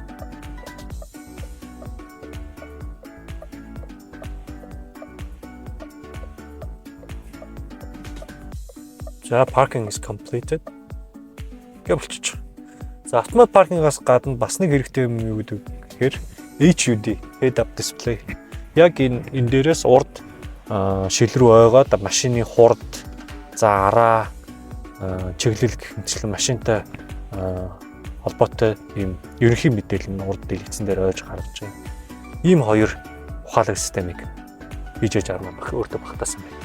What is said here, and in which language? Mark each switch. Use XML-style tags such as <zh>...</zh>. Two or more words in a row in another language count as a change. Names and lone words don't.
<en>за parking is completed гэвэлчих.</en> <mn>За автомат паркингаас гадна бас нэг хэрэгтэй юм юу гэдэг гэхээр</mn> <en>HUD head up display.</en> <mn>Яг энэ дээрээс урд шил рүү ойгоод машины хурд за араа чиглэл гэх мэтчлэн машинтай холбоотой ийм ерөнхий мэдээлэл нь урд дэлгэцэн дээр ойж гаргаж байгаа. Ийм хоёр ухаалаг системийг хийж армаа өөртөө багтаасан байна.</mn>